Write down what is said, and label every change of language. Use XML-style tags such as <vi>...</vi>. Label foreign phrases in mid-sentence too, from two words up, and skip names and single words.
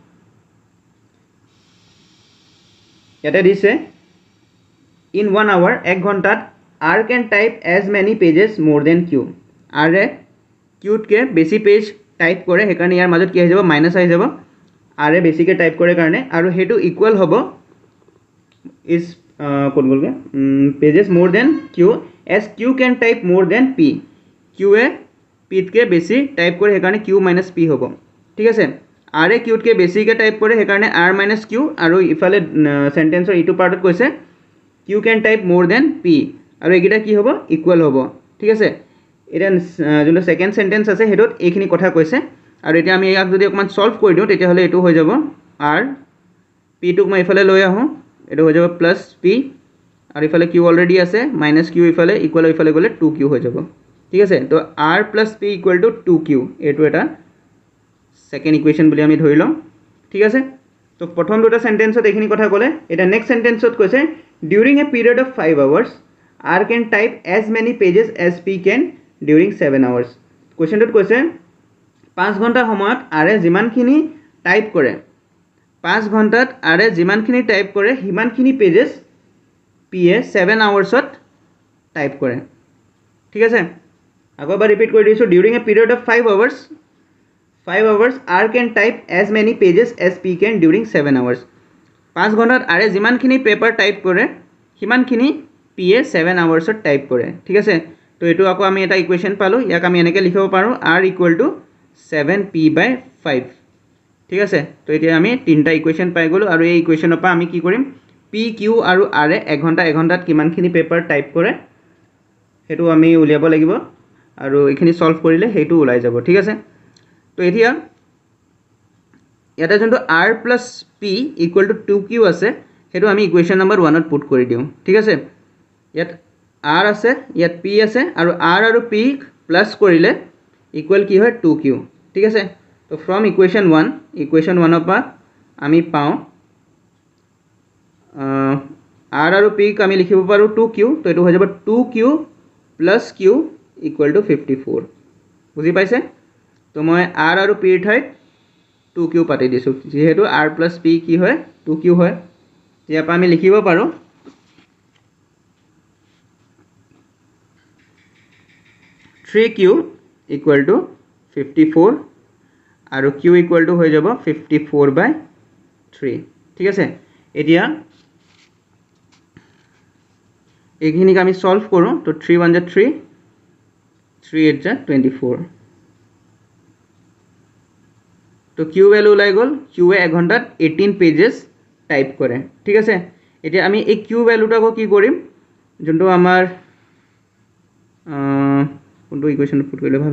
<as>ইয়াতে দিছে</as> <en>in 1 hour,</en> <as>1 ঘণ্টাত</as> <en>R can type as many pages more than Q,</en> <as>আৰে কিউতকৈ বেছি পেজ টাইপ কৰে, সেইকাৰণে ইয়াৰ মাজত কি আহি যাব, মাইনাছ আহি যাব, আৰে বেছিকৈ টাইপ কৰে কাৰণে, আৰু সেইটো ইকুৱেল হ'ব ইজ ক'ত গ'লগৈ,</as> <en>pages more than Q as Q can type more than P,</en> <as>কিউৱে পিতকৈ বেছি টাইপ কৰে সেইকাৰণে কিউ - পি হ'ব। ঠিক আছে, আৰে কিউতকৈ বেছিকৈ টাইপ কৰে সেইকাৰণে আৰ - কিউ, আৰু ইফালে চেণ্টেঞ্চৰ ইটো পাৰ্টত কৈছে</as> <en>Q can type more than P</en> <as>আৰু এইকেইটা কি হ'ব ইকুৱেল হ'ব ঠিক আছে এটা যোনটো সেকেন্ড সেন্টেন্স আছে হেটোত এইখিনি কথা কৈছে আৰু এতিয়া আমি ইয়াক যদি অকমান সলভ কৰি দিও তেতিয়া হলে এটো হৈ যাব R P টুক মই ইফালে লৈ আহো এটো হৈ যাব প্লাস P আৰু ইফালে Q অলৰেডি আছে মাইনাস Q ইফালে ইকুৱেল ইফালে গলে 2Q হৈ যাব ঠিক আছে তো</as> <en>R plus P equal to 2Q</en> <as>এটো এটা সেকেন্ড ইকুয়েশন বুলি আমি ধৰি লম ঠিক আছে তো প্ৰথম দুটা সেন্টেন্সত এইখিনি কথা ক'লে এটা নেক্সট সেন্টেন্সত কৈছে</as> <en>during a period of 5 hours R can type as many pages as P can during 7 hours</en> <as>কোৱেশ্চনটোত কৈছে 5 ঘণ্টা সময়ত R এ যিমানখিনি টাইপ কৰে 5 ঘণ্টাত R এ যিমানখিনি টাইপ কৰে হিমানখিনি পেজেস P এ 7 আৱাৰ্সত টাইপ কৰে ঠিক আছে আকৌ এবাৰ ৰিপিট কৰি দিছো</as> <en>during a period of 5 hours R can type as many pages as P can during 7 hours</en> <as>5 ঘণ্টাত R এ যিমানখিনি পেপাৰ টাইপ কৰে হিমানখিনি P এ 7 আৱাৰ্সত টাইপ কৰে ঠিক আছে তো এটো আকৌ আমি এটা ইকুৱেশন পালো ইয়াক আমি এনেকৈ লিখিব পাৰো</as> <en>R equal to 7P/5</en> <as>ঠিক আছে তো এতিয়া আমি তিনটা ইকুৱেশন পাই গলো আৰু এই ইকুৱেশনৰ পৰা আমি কি কৰিম P Q আৰু R এ 1 ঘণ্টাত কিমানখিনি পেপাৰ টাইপ কৰে হেতু আমি উলিয়াব লাগিব আৰু এইখিনি সলভ কৰিলে হেতু ওলাই যাব ঠিক আছে তো এতিয়া ইয়াতে যোনটো</as> <en>R plus P equal to 2Q</en> <as>আছে হেতু আমি</as> <en>equation number 1</en> <as>ত পুট কৰি দিও ঠিক আছে ইয়াত R আছে ইয়াত P আছে আৰু R আৰু P প্লাস কৰিলে ইকুৱেল কি হয় 2Q ঠিক আছে তো</as> <en>from equation 1</en> <as>ৰ পৰা আমি পাও R আৰু P ক আমি লিখিব পাৰো 2Q তো এটো হৈ যাব</as> <en>2Q plus Q equal to 54</en> <as>বুজি পাইছে তো মই R আৰু P ৰ ঠাইত 2Q পাতি দিছো যেহেতু</as> <en>R plus P</en> <as>কি হয় 2Q হয় ইয়াৰ পৰা আমি লিখিব পাৰো</as> <en>3Q equal to 54</en> <as>আৰু</as> <en>Q equal to</en> <as>হৈ যাব 54/3 ঠিক আছে এতিয়া এইখিনিক আমি সলভ কৰো তো 3 1 * 3 3 8 * 24 তো Q ভ্যালু ওলাই গল Q এ 1 ঘণ্টাত 18 পেজেস টাইপ কৰে ঠিক আছে এতিয়া আমি এই Q ভ্যালুটা কি কৰিম যোনটো আমাৰ কোনটো ইকুৱেশনত পুট কৰিলে ভাল</as>